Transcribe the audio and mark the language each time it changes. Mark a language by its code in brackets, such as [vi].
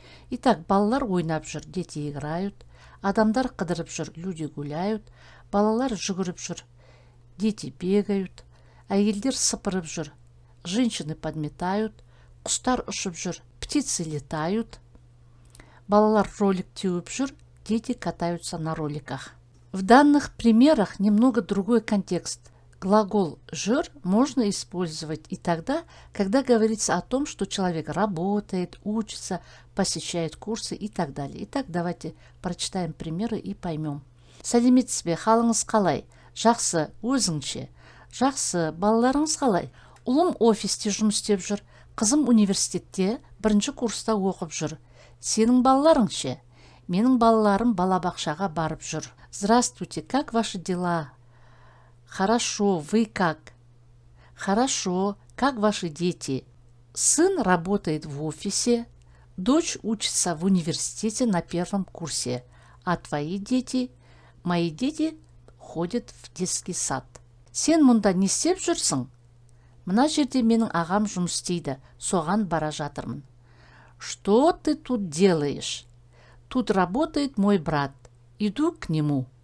[kk] Итак, балалар ойнап жүр, [ru] дети играют, [kk] адамдар қыдырып жүр, [ru] люди гуляют, [kk] балалар жүгіріп жүр, [ru] дети бегают, [kk] әйелдер сыпырып жүр, [ru] женщины подметают, [kk] құстар ұшып жүр, [ru] птицы летают, [kk] балалар ролик теуіп жүр, [ru] дети катаются на роликах. В данных примерах немного другой контекст. Глагол «жыр» можно использовать и тогда, когда говорится о том, что человек работает, учится, посещает курсы и так далее. Итак, давайте прочитаем примеры и поймем. [kk] Сәлеметсіз бе, қалыңыз қалай? Жақсы, өзіңше? Жақсы, балаларыңыз қалай? Ұлым офисте жұмыс істеп жүр, қызым университетте бірінші курста оқып жүр. Сенің балаларың ше? Менің балаларым балабақшаға барып жүр. [ru] Здравствуйте, как ваши дела? Хорошо, вы как? Хорошо, как ваши дети? Сын работает в офисе, дочь учится в университете на первом курсе, а твои дети? Мои дети ходят в детский сад. [kk] Сен мұнда не істеп жүрсің? Мына жерде менің ағам жұмыс істейді, соған бара жатырмын. [ru] Что ты тут делаешь? Тут работает мой брат. Иду к нему.